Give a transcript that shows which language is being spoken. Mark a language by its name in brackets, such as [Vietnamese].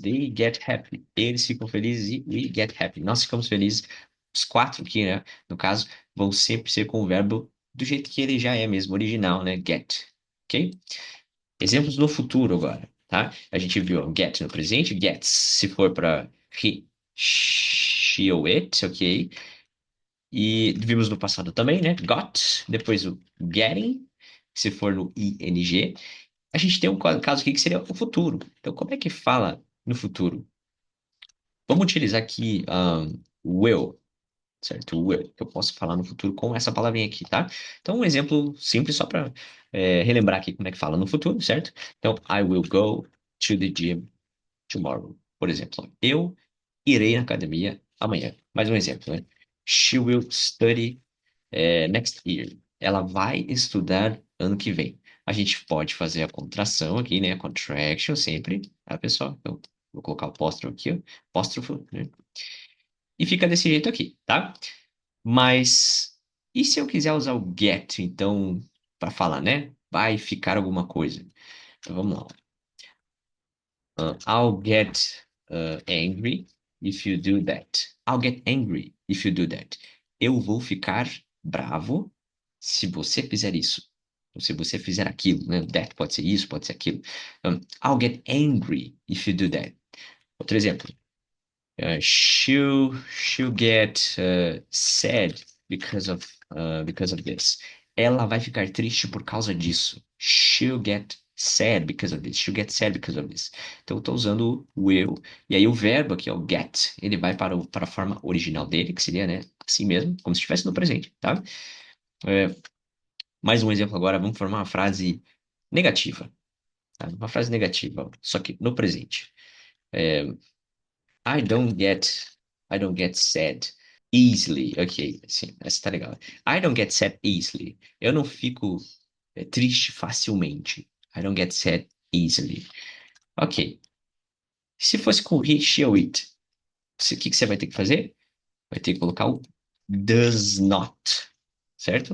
[English] They get happy, [Portuguese] eles ficam felizes e [English] we get happy. [Portuguese] Nós ficamos felizes. Os quatro aqui, né? No caso, vão sempre ser com o verbo do jeito que ele já é mesmo, original, né? Get, ok? Exemplos no futuro agora, tá? A gente viu get no presente, gets se for para he, she ou it, ok? E vimos no passado também, né? Got, depois o getting, se for no ing. A gente tem um caso aqui que seria o futuro. Então, como é que fala no futuro? Vamos utilizar aqui will, certo? Will, que eu posso falar no futuro com essa palavrinha aqui, tá? Então, um exemplo simples só para relembrar aqui como é que fala no futuro, certo? [English] Então, I will go to the gym tomorrow. [Portuguese] Por exemplo, eu irei na academia amanhã. Mais um exemplo, né? [English] She will study next year. [Portuguese] Ela vai estudar ano que vem. A gente pode fazer a contração aqui, né? Contraction sempre, tá, pessoal? Então, vou colocar o apóstrofo aqui, ó. Apóstrofo, né? E fica desse jeito aqui, tá? Mas e se eu quiser usar o get, então, para falar, né? Vai ficar alguma coisa. Então vamos lá. [English] I'll get angry if you do that. I'll get angry if you do that. [Portuguese] Eu vou ficar bravo se você fizer isso. Ou se você fizer aquilo, né? That pode ser isso, pode ser aquilo. [English] I'll get angry if you do that. [Portuguese] Outro exemplo. [English] She'll get sad because of this. [Portuguese] Ela vai ficar triste por causa disso. [English] She'll get sad because of this. She'll get sad because of this. [Portuguese] Então, eu estou usando o will. E aí, o verbo aqui, ó, get, ele vai para a forma original dele, que seria, né, assim mesmo, como se estivesse no presente, tá? É, mais um exemplo agora, vamos formar uma frase negativa. Tá? Uma frase negativa, ó, só que no presente. [English] É, I don't get, I don't get sad easily. [Portuguese] Ok, sim, essa tá legal. [English] I don't get sad easily. [Portuguese] Eu não fico triste facilmente. [English] I don't get sad easily. [Portuguese] Ok. Se fosse com he, she ou it, o que que você vai ter que fazer? Vai ter que colocar o does not, certo?